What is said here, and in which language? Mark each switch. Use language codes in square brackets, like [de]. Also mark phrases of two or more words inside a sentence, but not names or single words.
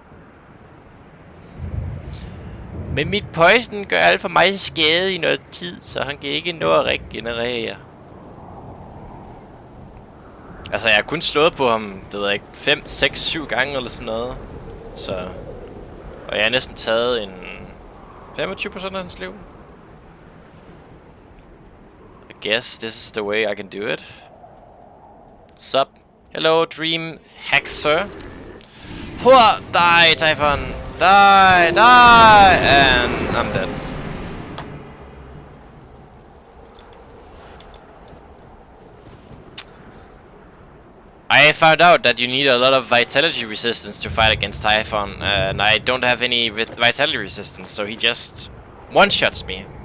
[da] Men mit poison gør alt for meget skade i noget tid, så han kan ikke nå at regenerere. Altså, jeg har kun slået på ham, det ved jeg ikke, 5, 6, 7 gange eller sådan noget. Så... Og jeg har næsten taget en 25% af hans liv. [en] I guess this is the way I can do it. Sup? Hello, Dream Hacker. Hurra! Die, Typhon! Die! Die! And I'm dead. I found out that you need a lot of vitality resistance to fight against Typhon, and I don't have any vitality resistance, so he just one-shots me.